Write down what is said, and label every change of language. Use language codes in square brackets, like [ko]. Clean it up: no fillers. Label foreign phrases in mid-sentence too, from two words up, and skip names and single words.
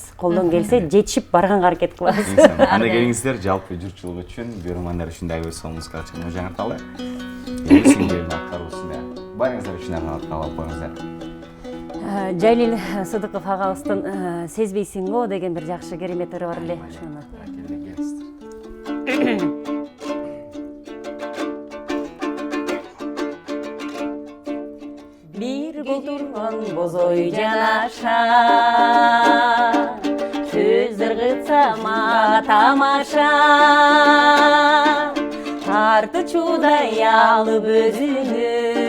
[ky] Колдон келсе жетишип барганга аракет кылабыз. Анда келиңиздер, жалпы журтчулук үчүн, көрөрмандар үчүн дагы музыкалык чыгымды жаңырталы. Сиңдердин аткаруусунда барыңыздар үчүн калып коюңуздар. Жалил Сыдыков агабыздын «Сезбейсиң го» деген бир жакшы керемет ыры бар эле. Бир културган бозой жанаша, сөз ыргытсама тамаша, тарты чудай алып өзүнү,